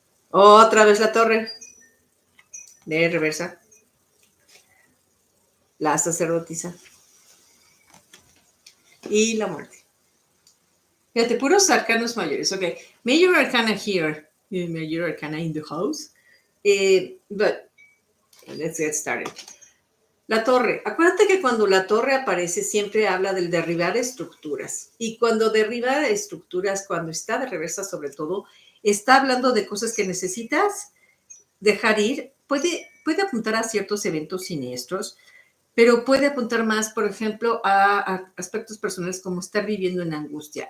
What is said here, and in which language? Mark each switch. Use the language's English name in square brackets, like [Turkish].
[Spanish] Otra vez la torre. De reversa. La sacerdotisa. Y la muerte. Fíjate, puros arcanos mayores. [English] Okay. Major arcana here. Major arcana in the house. But let's get started. La torre. [Spanish] Acuérdate que cuando la torre aparece siempre habla del derribar estructuras. Y cuando derriba estructuras, cuando está de reversa sobre todo, está hablando de cosas que necesitas dejar ir. Puede apuntar a ciertos eventos siniestros, pero puede apuntar más, por ejemplo, a aspectos personales como estar viviendo en angustia.